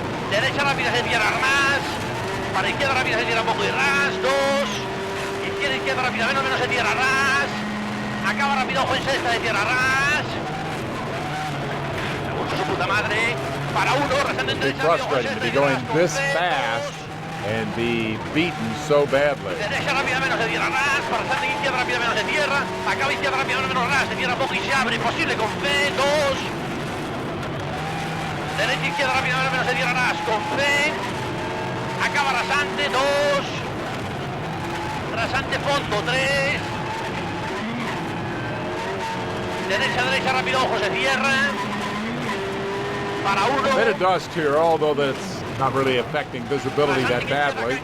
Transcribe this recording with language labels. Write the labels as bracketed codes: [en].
[es] Derecha rápida de tierra, ras. Para izquierda rápida de tierra, poco y ras, 2. Izquierda rápida, menos de tierra, ras. Acaba rápido, ojo en sexta de tierra, ras. Mucho su puta madre. Para 1, rasante en derecha. [en] It's frustrating to be going this fast and be beaten so badly. [es] Derecha rápida, menos de tierra, ras. Para rasante izquierda rápida, menos de tierra. Acaba izquierda rápida, menos ras. De tierra, poco y se abre. Posible con P, 2. Derecha, izquierda rápida, menos de tierra, ras. Con P. Acaba rasante, 2. Rasante fondo 3. Derecha rápido, ojo, se cierra. Para 1. [en] A bit of dust here, although that's not really affecting visibility that badly.